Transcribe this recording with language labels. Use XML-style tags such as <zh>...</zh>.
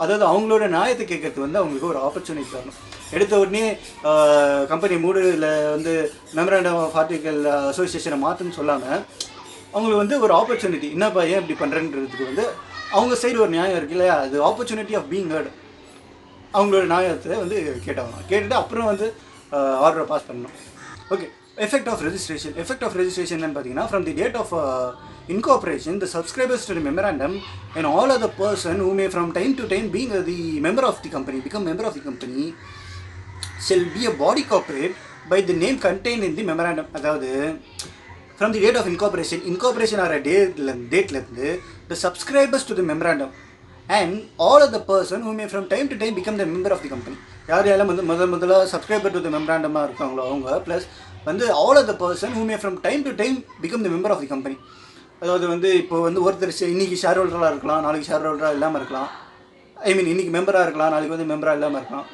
<ta>அதாவது அவங்களோட நியாயத்தை கேட்கறது வந்து அவங்களுக்கு ஒரு ஆப்பர்ச்சுனிட்டி தரணும். எடுத்த உடனே கம்பெனி மூடு இல்லை வந்து மெமராண்டம் ஆஃப் ஆர்டிகல் அசோசியேஷனை மாற்றுன்னு சொல்லாமல் அவங்களுக்கு வந்து ஒரு ஆப்பர்ச்சுனிட்டி, என்னப்பா ஏன் இப்படி பண்ணுறேன்றதுக்கு வந்து அவங்க சைடு ஒரு நியாயம் இருக்குது இல்லையா, அது</ta> <en>Opportunity of being heard.</en> <ta>அவங்களோட நியாயத்தை வந்து கேட்டுட்டு அப்புறம் வந்து ஆர்டரை பாஸ் பண்ணணும்.</ta> <en>Okay, effect of registration.</en> <ta>Effect of registration பார்த்தீங்கன்னா,</ta> <en>From the date of incorporation, the subscribers to the memorandum and all other person who may from time to time being the member of the company, become member of the company, shall be a body corporate by the name contained in the memorandum. அதாவது from the date of incorporation, incorporation are a date the subscribers to the memorandum and all other person who may from time to time become the member of the company.</en> <ta>யார் யாரெல்லாம் வந்து முதல்ல</ta> <en>subscriber to the memorandum இருக்காங்களோ அவங்க plus வந்து all other person who may from time to time become the member of the company.</en> <ta>அதாவது வந்து இப்போ வந்து ஒருத்தர் இன்றைக்கி ஷேர் ஹோல்டராக இருக்கலாம், நாளைக்கு ஷேர் ஹோல்டராக இல்லாமல் இருக்கலாம். ஐ மீன் இன்றைக்கி மெம்பராக இருக்கலாம், நாளைக்கு வந்து மெம்பராக இல்லாமல் இருக்கலாம்.</ta>